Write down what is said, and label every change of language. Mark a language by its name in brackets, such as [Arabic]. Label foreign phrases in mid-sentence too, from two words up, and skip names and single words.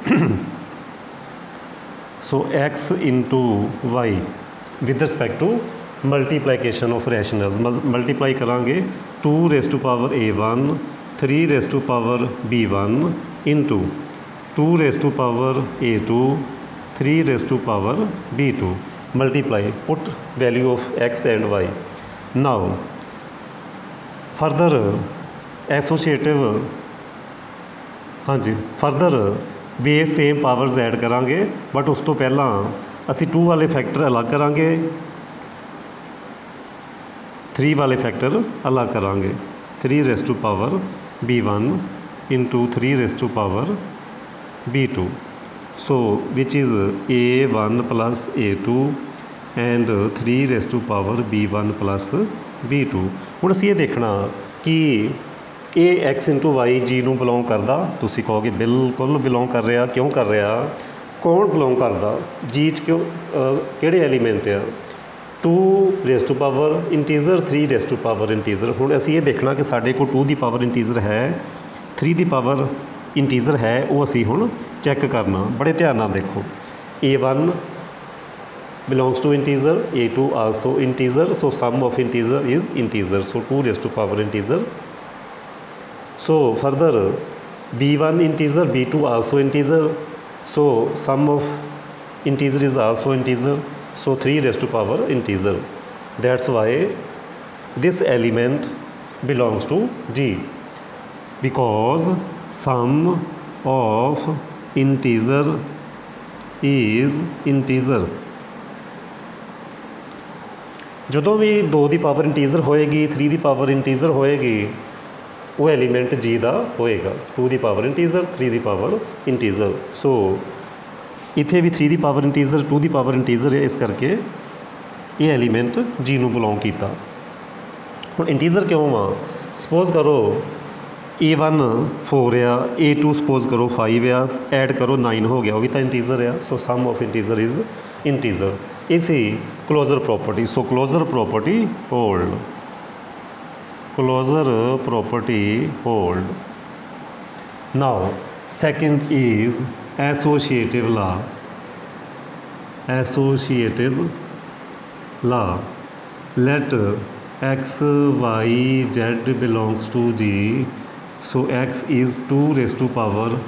[English] So x into y with respect to multiplication of rationals, multiply करांगे 2 raised to power a1 3 raised to power b1 into 2 raised to power a2 3 raised to power b2, multiply, put value of x and y. Now further associative, [Punjabi] ਹਾਂ ਜੀ, [English] further base same powers add [Punjabi] ਕਰਾਂਗੇ, ਬਟ ਉਸ ਤੋ ਪਹਿਲਾ ਅਸੀ 2 ਵਾਲੇ ਫੈਕਟਰ ਅਲੱਗ ਕਰਾਂਗੇ, 3 ਵਾਲੇ ਫੈਕਟਰ ਅਲੱਗ ਕਰਾਂਗੇ. [English] 3 raised to power b1 into 3 raised to power b2, so which is a1 plus a2 and 3 raised to power b1 plus b2. [Punjabi] ਹੁਣ ਅਸੀਂ ਇਹ ਦੇਖਣਾ ਕਿ ਇਹ [English] x into y [Punjabi] जी ਨੂੰ ਬਿਲੋਂਗ ਕਰਦਾ, ਤੁਸੀਂ ਕਹੋਗੇ ਬਿਲਕੁਲ ਬਿਲੋਂਗ ਕਰ ਰਿਹਾ. ਕਿਉਂ ਕਰ ਰਿਹਾ? ਕੌਣ ਬਿਲੋਂਗ ਕਰਦਾ ਜੀ 'ਚ? ਕਿਉਂ ਕਿਹੜੇ ਐਲੀਮੈਂਟ ਆ? [English] 2 raise to power integer 3 raise to power integer. [Punjabi] ਹੁਣ ਅਸੀਂ ਇਹ ਦੇਖਣਾ ਕਿ ਸਾਡੇ ਕੋਲ 2 ਦੀ [English] power integer [Punjabi] ਹੈ, 3 ਦੀ [English] power integer [Punjabi] ਹੈ, ਉਹ ਅਸੀਂ ਹੁਣ ਚੈੱਕ ਕਰਨਾ. ਬੜੇ ਧਿਆਨ ਨਾਲ ਦੇਖੋ. [English] a1 belongs to integer, a2 also integer, so sum of integer is integer, so 2 raised to power integer. So further b1 integer, b2 also integer, so sum of integer is also integer, so 3 raised to power integer. That's why this element belongs to G, because sum of integer is integer. [Punjabi] ਜਦੋਂ ਵੀ 2 ਦੀ [English] power integer [Punjabi] ਹੋਏਗੀ, 3 ਦੀ [English] power integer [Punjabi] ਹੋਏਗੀ, ਉਹ ਐਲੀਮੈਂਟ ਜੀ ਦਾ ਹੋਏਗਾ. 2 ਦੀ [English] power integer [Punjabi] 3 ਦੀ [English] power integer. [Punjabi] ਸੋ ਇੱਥੇ ਵੀ 3 ਦੀ [English] power integer [Punjabi] 2 ਦੀ [English] power integer [Punjabi] ਹੈ, ਇਸ ਕਰਕੇ ਇਹ ਐਲੀਮੈਂਟ ਜੀ ਨੂੰ ਬਿਲੋਂਗ ਕੀਤਾ. ਹੁਣ ਇੰਟੀਜ਼ਰ ਕਿਉਂ ਆ? ਸਪੋਜ਼ ਕਰੋ a1 4 ਆ, a2 ਸਪੋਜ਼ ਕਰੋ 5 ਆ, ਐਡ ਕਰੋ 9 ਹੋ ਗਿਆ, ਉਹ ਵੀ ਤਾਂ ਇੰਟੀਜ਼ਰ ਆ. [English] So sum of integer is integer. [Punjabi] ਇਹ ਸੀ [English] closure property. So closure property hold, closure property hold. Now second is associative law. Associative law. Let x y z belongs to G, so x is 2 raised to power